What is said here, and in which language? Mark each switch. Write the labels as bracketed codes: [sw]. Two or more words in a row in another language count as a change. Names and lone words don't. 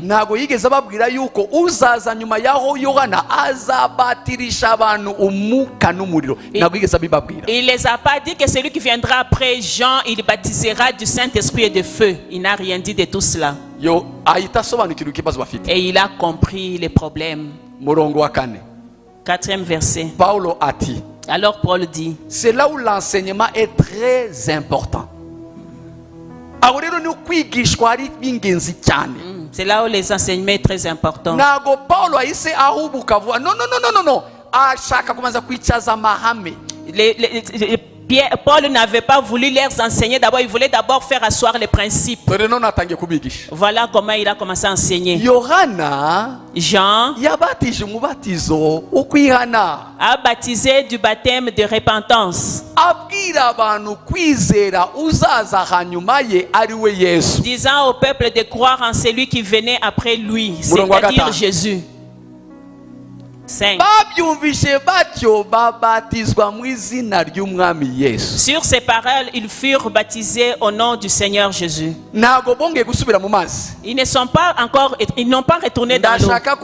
[rw] ntago yigeze ababwira yuko uzaza nyuma yaho Yohana azabatirisha abantu umwuka n'umuriro. ntago yigeze abibabwira. [fr] Il les a pas dit que celui qui viendra après Jean, il baptisera du Saint-Esprit et de feu. Il n'a rien dit de tout cela. [rw] yo ahita asobanukirwa ikibazo bafite. [fr] Et il a compris les problèmes. [rw] murongo wa 4. [fr] 4e verset. [rw] Paulo ati [fr] Alors Paul dit, c'est là où l'enseignement est très important. [rw] aho rero ni ukwigishwa ari ingenzi cyane. [fr] c'est là où les enseignements sont très importants. [rw] ntago Paulo ahise ahubuka vuba. no ashaka kubanza kwicaza amahame. [fr] Paul n'avait pas voulu leur enseigner d'abord, il voulait d'abord faire asseoir les principes. [rw] dore none atangiye kubigisha. [fr] Voilà comment il a commencé à enseigner. [rw] Yohana [fr] Jean [rw] yabatije umubatizo wo kwihana. [fr] a baptisé du baptême de repentance, [rw] abwira abantu kwizera uzaza hanyuma ye ari we Yesu. [fr] disant au peuple de croire en celui qui venait après lui, [rw] Murongo wa [fr] c'est-à-dire [rw] gatanu. [fr] Jésus. 5. Sur ces paroles, ils furent baptisés au nom du Seigneur Jésus. Ils n'ont pas retourné dans l'eau.